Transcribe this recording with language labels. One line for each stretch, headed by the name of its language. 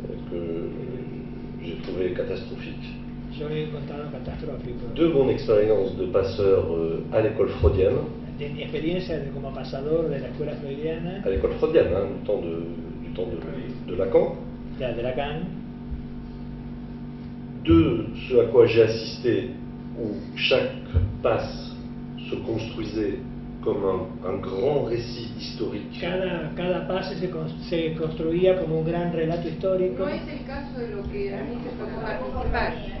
French: que j'ai trouvé catastrophique.
Spanish: Yo he encontrado catastrófico.
French: De mon expérience de passeur à l'école freudienne,
Spanish: De mi experiencia como pasador de la escuela freudiana,
French: à l'école freudienne, du temps de Lacan,
Spanish: de Lacan,
French: de ce à quoi j'ai assisté, où chaque passe se construisait comme un grand récit historique.
Spanish: cada pase se construía como un gran relato histórico. No es el caso de lo que a mí me tocó participar.